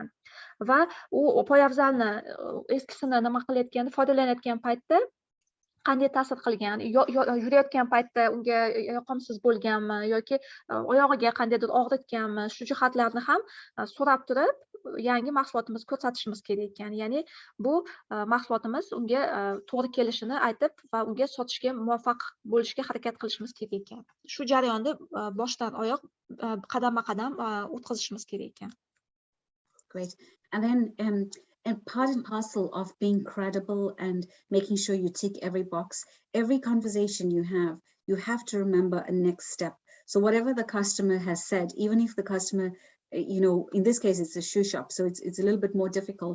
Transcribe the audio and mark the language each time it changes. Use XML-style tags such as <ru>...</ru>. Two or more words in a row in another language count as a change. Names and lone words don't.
<uz>Va u poyabzalni eskisini nima qilayotganda, foydalanayotgan paytda qanday ta'sir qilgan, yurayotgan paytda unga yoqimsiz bo'lganmi yoki oyog'iga qandaydir og'ritganmi, shu jihatlarni ham so'rab turib yangi mahsulotimizni ko'rsatishimiz kerak ekan. Ya'ni bu mahsulotimiz unga to'g'ri kelishini aytib va unga sotishga muvaffaq bo'lishga harakat qilishimiz kerak ekan. Shu jarayonni boshdan oyoq qadama-qadam o'tkazishimiz kerak ekan.</uz> <en>Great. And then and part and parcel of being credible and making sure you tick every box, every conversation you have to remember a next step. So whatever the customer has said, even if the customer, you know, in this case, it's a shoe shop, so it's a little bit more difficult.</en>